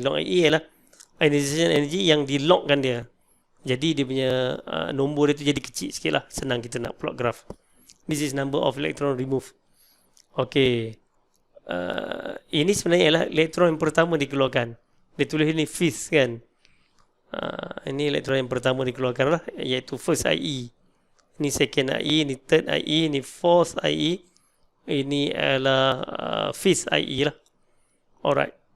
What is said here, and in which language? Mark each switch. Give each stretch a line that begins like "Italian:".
Malay: Log IE ialah ionization energy yang di logkan dia. Jadi dia punya nombor dia tu jadi kecil sikit lah. Senang kita nak plot graph.
English: This is number of electron removed. Okay.
Malay: Ini sebenarnya ialah elektron yang pertama dikeluarkan. Dia tulis ni fifth kan. Ini elektron yang pertama dikeluarkan lah, iaitu first IE. Ini second IE, ini third IE, ini fourth IE. Ini adalah fifth IE lah. Alright.